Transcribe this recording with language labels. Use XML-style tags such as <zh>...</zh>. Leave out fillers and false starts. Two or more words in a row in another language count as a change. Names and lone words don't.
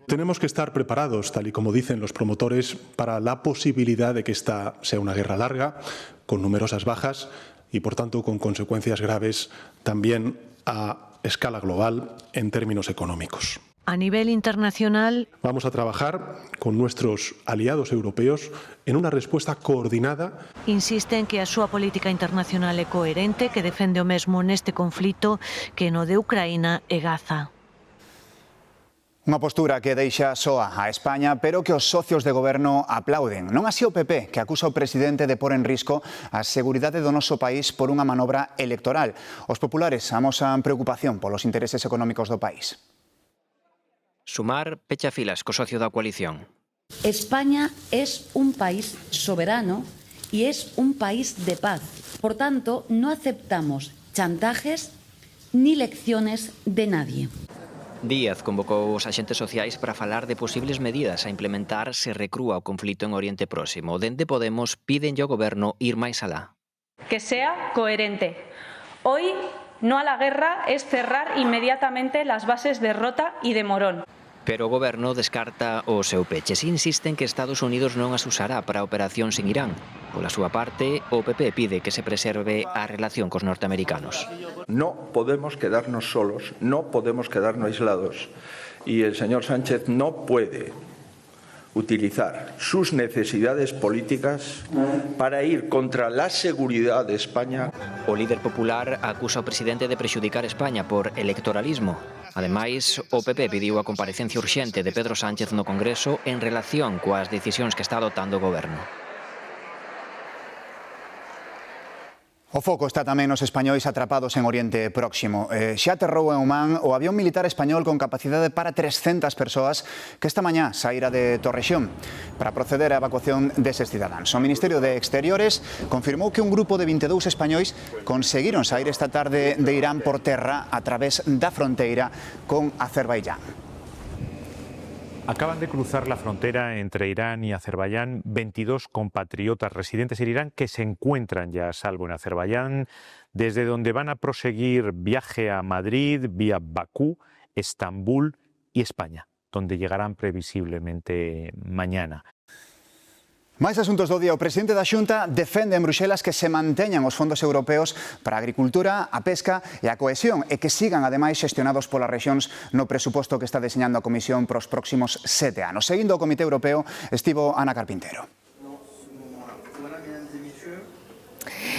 <es>Tenemos que estar preparados, tal y como dicen los promotores, para la posibilidad de que esta sea una guerra larga, con numerosas bajas y, por tanto, con consecuencias graves también a escala global en términos económicos. A nivel internacional, vamos a trabajar con nuestros aliados europeos en una respuesta coordinada.</es> <gl>Insiste en que a súa política internacional é coherente, que defende o mesmo neste conflito que no de Ucraína e Gaza. Unha postura que deixa soa a España, pero que os socios de goberno aplauden. Non así o PP, que acusa o presidente de pôr en risco a seguridade do noso país por unha manobra electoral. Os populares amosan preocupación polos intereses económicos do país. Sumar pecha filas co socio da coalición.</gl> <es>España es un país soberano y es un país de paz. Por tanto, no aceptamos chantajes ni lecciones de nadie.</es> <gl>Díaz convocou os axentes sociais para falar de posibles medidas a implementar se recrúa o conflito en Oriente Próximo. Dende Podemos piden ao goberno ir máis alá.</gl> <es>Que sea coherente. Hoy no a la guerra es cerrar inmediatamente las bases de Rota y de Morón.</es> <gl>Pero o goberno descarta o seu peche. Si insiste en que Estados Unidos non as usará para operacións en Irán. Pola súa parte, o PP pide que se preserve a relación cos norteamericanos.</gl> <es>No podemos quedarnos solos, no podemos quedarnos aislados. Y el señor Sánchez no puede utilizar sus necesidades políticas para ir contra la seguridad de España.</es> <gl>O líder popular acusa ao presidente de prexudicar España por electoralismo. Ademais, o PP pediu a comparecencia urxente de Pedro Sánchez no Congreso en relación coas decisións que está adoptando o goberno. O foco está tamén nos españois atrapados en Oriente Próximo. Xa aterrou en Oman o avión militar español con capacidade para 300 persoas que esta mañá saíra de Torrexón para proceder á evacuación deses cidadáns. O Ministerio de Exteriores confirmou que un grupo de 22 españois conseguiron sair esta tarde de Irán por terra a través da fronteira con Azerbaiyán.</gl> <es>Acaban de cruzar la frontera entre Irán y Azerbaiyán 22 compatriotas residentes en Irán que se encuentran ya a salvo en Azerbaiyán, desde donde van a proseguir viaje a Madrid, vía Bakú, Estambul y España, donde llegarán previsiblemente mañana.</es> <gl>Máis asuntos do día. O presidente da Xunta defende en Bruxelas que se manteñan os fondos europeos para a agricultura, a pesca e a cohesión e que sigan, ademais, xestionados polas rexións no presuposto que está deseñando a Comisión para os próximos 7 anos. Seguindo o Comité Europeo, estivo Ana Carpintero.</gl>